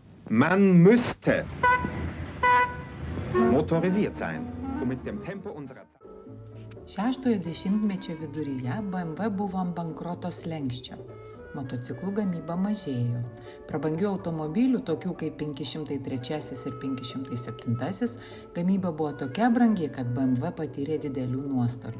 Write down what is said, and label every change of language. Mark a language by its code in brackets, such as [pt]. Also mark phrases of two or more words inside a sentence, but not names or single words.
[de] Man müsste motorisiert sein, um mit dem Tempo unserer Zeit. [lt] Šeštojo dešimtmečio viduryje BMW buvo ant bankroto slenksčio. Motociklų gamyba mažėjo. Prabangių automobilių, tokių kaip 503 ir 507, gamyba buvo tokia brangi, kad BMW patyrė didelių nuostolių.